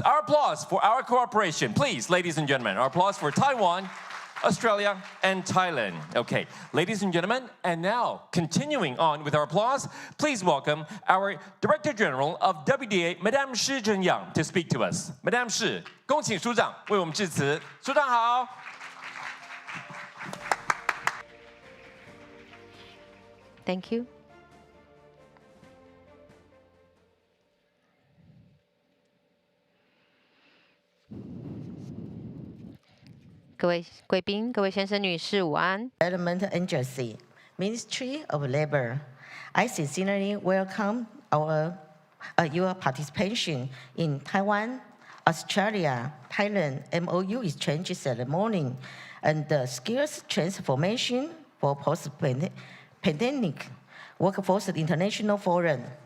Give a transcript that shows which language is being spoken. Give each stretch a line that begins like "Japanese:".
English: Our applause for our cooperation. Please, ladies and gentlemen, our applause for Taiwan, Australia, and Thailand. Okay, ladies and gentlemen, and now continuing on with our applause, please welcome our Director General of WDA, Madame Shi Zhenyang, to speak to us.
Chinese: Madame Shi, 恭请署长为我们致辞。署长好。
English: Thank you.
Chinese: 各位贵宾、各位先生、女士，午安。
English: Development Agency, Ministry of Labor. I sincerely welcome your participation in Taiwan, Australia, Thailand MOU exchange ceremony and the skills transformation for post-pandemic workforce international forum.